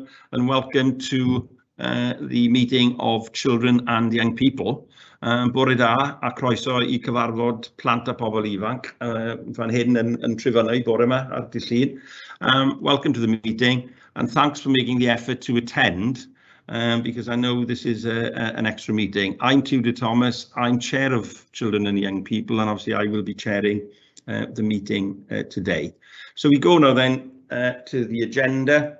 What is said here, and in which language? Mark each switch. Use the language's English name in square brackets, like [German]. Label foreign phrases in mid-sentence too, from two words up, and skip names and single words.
[English] everyone, and welcome to the meeting of children and young people. [Welsh] Bore da a croeso I cyfarfod plant a pobl ifanc fan hyn yn Trifynnu bore yma ar dydd Llun. [English] Welcome to the meeting and thanks for making the effort to attend because I know this is an extra meeting. I'm Tudor Thomas, I'm Chair of Children and Young People, and obviously I will be chairing the meeting today. So we go now then to the agenda.